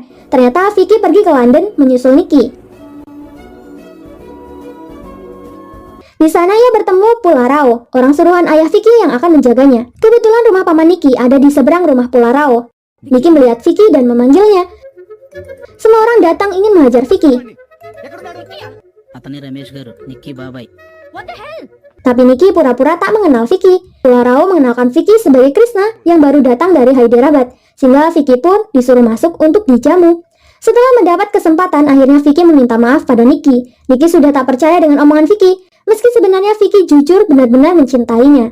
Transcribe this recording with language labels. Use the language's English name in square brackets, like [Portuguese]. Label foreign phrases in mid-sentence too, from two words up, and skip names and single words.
[Indonesian] Ternyata Vicky pergi ke London menyusul Nicky. Di sana ia bertemu Pularao, orang suruhan ayah Vicky yang akan menjaganya. Kebetulan rumah Paman Nicky ada di seberang rumah Pularao. Nicky melihat Vicky dan memanggilnya. Semua orang datang ingin menghajar Vicky. [Telugu] అతని రమేష్ గారు నిక్కీ బాబాయ్. [Indonesian] Tapi Nicky pura-pura tak mengenal Vicky. Pularao mengenalkan Vicky sebagai Krishna yang baru datang dari Hyderabad, sehingga Vicky pun disuruh masuk untuk dijamu. Setelah mendapat kesempatan, akhirnya Vicky meminta maaf pada Nicky. Nicky sudah tak percaya dengan omongan Vicky, meski sebenarnya Vicky jujur benar-benar mencintainya.